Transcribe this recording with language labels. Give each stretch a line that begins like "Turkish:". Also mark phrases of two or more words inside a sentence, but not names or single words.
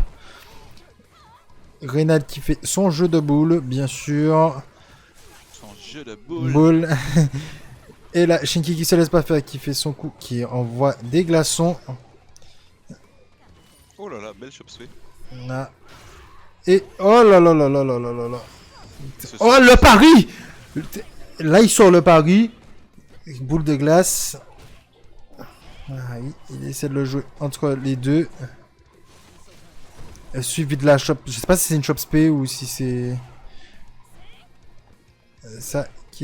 French: Reynald qui fait son jeu de boule, bien sûr. Son jeu de boule. Boule. Et là, Shinky qui se laisse pas faire, qui fait son coup, qui envoie des glaçons. Oh là là, belle chop sway. Là. Et oh là là là là là là là là. Ce Oh le pari. Là il sort le pari. Boule de glace. Ah, il essaie de le jouer entre les deux. Suivi de la chop. Je sais pas si c'est une chop spé ou si c'est ça qui.